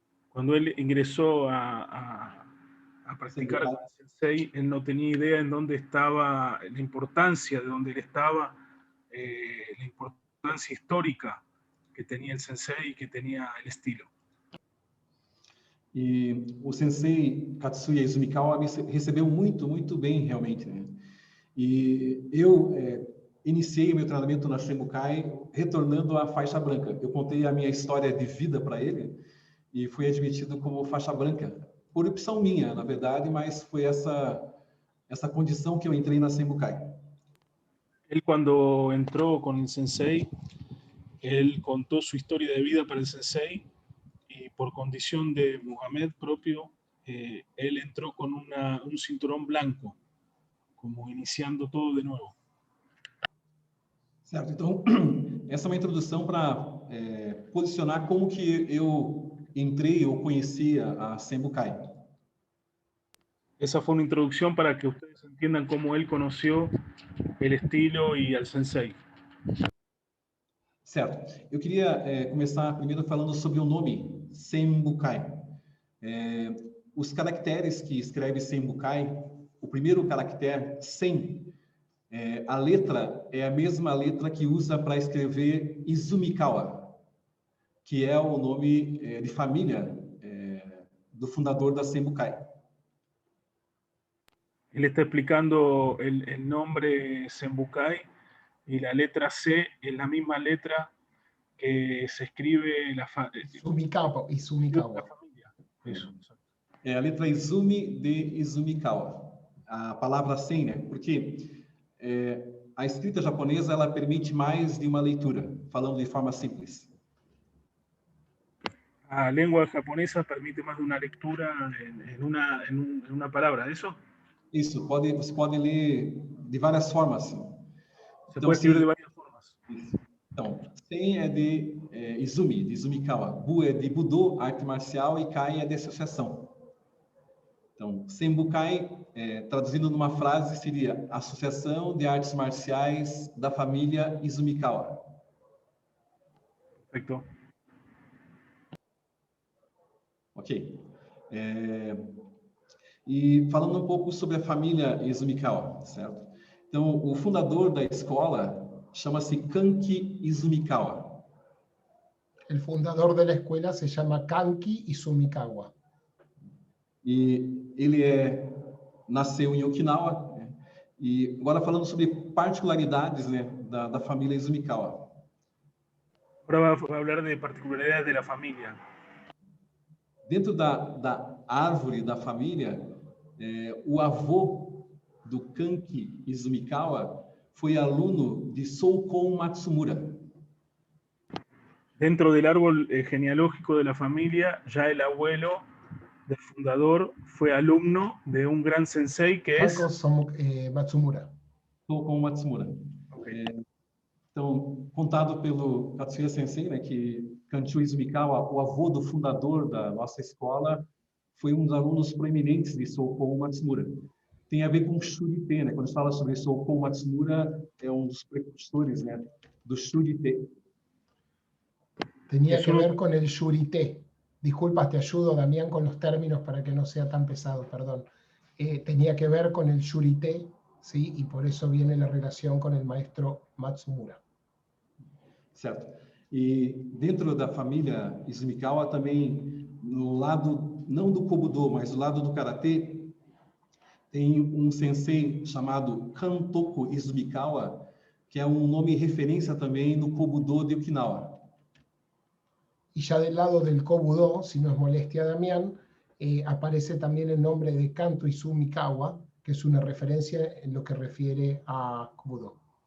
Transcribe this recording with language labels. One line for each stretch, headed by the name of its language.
Spanish: Cuando él ingresó a practicar con el sensei, él no tenía idea en dónde estaba la importancia de dónde él estaba, la importancia histórica que tenía el sensei y que tenía el estilo.
Portuguese: E o sensei Katsuya Izumikawa me recebeu muito, muito bem, realmente, né? E eu iniciei meu treinamento na Senbukai retornando à faixa branca. Eu contei a minha história de vida para ele e fui admitido como faixa branca, por opção minha, na verdade, mas foi essa condição que eu entrei na Senbukai.
Spanish: Él cuando entró con el sensei, él contó su historia de vida para el sensei y por condición de Muhammad propio, él entró con un cinturón blanco, como iniciando todo de nuevo.
Portuguese: Certo, então essa é uma introdução para posicionar como que eu entrei ou conhecia a Senbukai.
Spanish: Esa fue una introducción para que ustedes entiendan cómo él conoció el estilo y al sensei.
Portuguese: Certo. Eu queria começar primeiro falando sobre o nome Senbukai. Os caracteres que escreve Senbukai, o primeiro caractere, Sen, a letra é a mesma letra que usa para escrever Izumikawa, que é o nome de família do fundador da Senbukai.
Spanish: Él está explicando el nombre Senbukai y la letra C es la misma letra que se escribe la Izumikawa. familia. Eso, exacto.
Portuguese: É a letra Izumi de Izumikawa. A palavra Sen, né? Porque a escrita japonesa ela permite mais de uma leitura, falando de forma simples.
Spanish: La lengua japonesa permite más de una lectura en una palabra, ¿eso?
Portuguese: Isso, você pode ler de várias formas. Assim.
Spanish: Se puede escribir de varias formas.
Portuguese: Isso. Então, Sen é de Izumi, de Izumikawa. Bu é de Budo, arte marcial, e Kai é de associação. Então, Senbukai, traduzindo numa frase, seria Associação de Artes Marciais da Família Izumikawa.
Spanish: Perfecto.
English: Ok.
Portuguese: E falando um pouco sobre a família Izumikawa, certo? Então, o fundador da escola chama-se Kanki Izumikawa.
Spanish: El fundador de la escuela se llama Kanki Izumikawa.
Portuguese: E ele nasceu em Okinawa. Né? E agora falando sobre particularidades, né, da família Izumikawa.
Spanish: Ahora va a hablar de particularidades de la familia.
Portuguese: Dentro da árvore da família, o avô do Kanki Izumikawa foi aluno de Soukon Matsumura.
Spanish: Dentro del árbol genealógico de la familia, ya el abuelo del fundador fue alumno de un gran sensei que es Matsumura. Soukon Matsumura.
English: Okay.
Portuguese: Então, contado pelo Katsuya Sensei, né, que Kanchu Izumikawa, o avô do fundador da nossa escola, foi um dos alunos proeminentes de Soukon Matsumura. Tem a ver com Shurite, né? Quando se fala sobre Soukon Matsumura, é um dos precursores, né, do Shurite.
Spanish: Tenía que ver con el Shurite. Disculpas, te ayudo, Damián, con los términos para que no sea tan pesado, perdón. Tenía que ver con el Shurite, ¿sí? Y por eso viene la relación con el maestro Matsumura.
Portuguese: Certo. E dentro da família Izumikawa também, no lado, não do Kobudo, mas do lado do Karatê, tem um sensei chamado Kantoku Izumikawa, que é um nome referência também no Kobudo de Okinawa.
Spanish: Y ya del lado del Kobudo, si no es molestia, Damián, aparece también el nombre de Kanto Izumikawa, que es una referencia en lo que refiere a Kobudo.